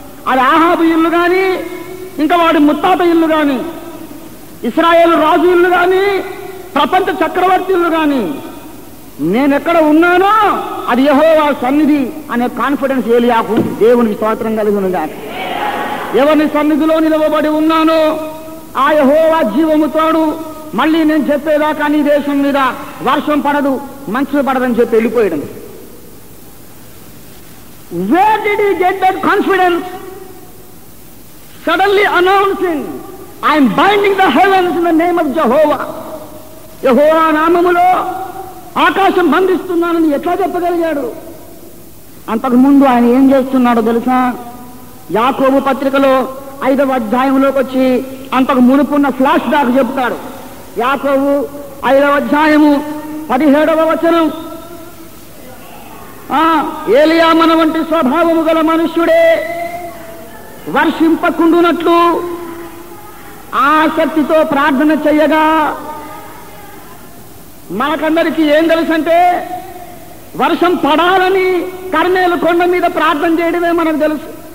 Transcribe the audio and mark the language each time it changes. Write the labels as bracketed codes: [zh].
[te] అది ఆహాబు ఇల్లు కానీ, ఇంకా వాడి ముత్తాత ఇల్లు కానీ, ఇశ్రాయేలు రాజు ఇల్లు కానీ, ప్రపంచ చక్రవర్తి ఇల్లు కానీ, నేనెక్కడ ఉన్నానో అది యెహోవా సన్నిధి అనే కాన్ఫిడెన్స్ ఏలియాకు. దేవునికి స్తోత్రం కలుగునుగా. ఎవరిని సన్నిధిలో నిలవబడి ఉన్నానో ఆ యెహోవా జీవము తోడు. మళ్ళీ నేను చెప్పేదాకా నీ దేశం మీద వర్షం పడదు, మంచు పడదని చెప్పి వెళ్ళిపోయాడు. [en] Where did he get that confidence? suddenly announcing, I am binding the heavens in the name of Jehovah. [te] యెహోవా నామములో ఆకాశం బంధిస్తున్నానని ఎట్లా చెప్పగలిగాడు? అంతకుముందు ఆయన ఏం చేస్తున్నాడో తెలుసా? యాకోబు పత్రికలో 5వ అధ్యాయంలోకి వచ్చి అంతకు మునుపున్న ఫ్లాష్ బ్యాక్ చెప్తాడు. యాకోబు 5వ అధ్యాయము 17వ వచనం, ఏలియా మన వంటి స్వభావము గల మనుష్యుడే వర్షింపకుండునట్లు ఆసక్తితో ప్రార్థన చెయ్యగా, మనకందరికీ ఏం తెలుసంటే వర్షం పడాలని కర్మేలు కొండ మీద ప్రార్థన చేయడమే మనకు తెలుసు.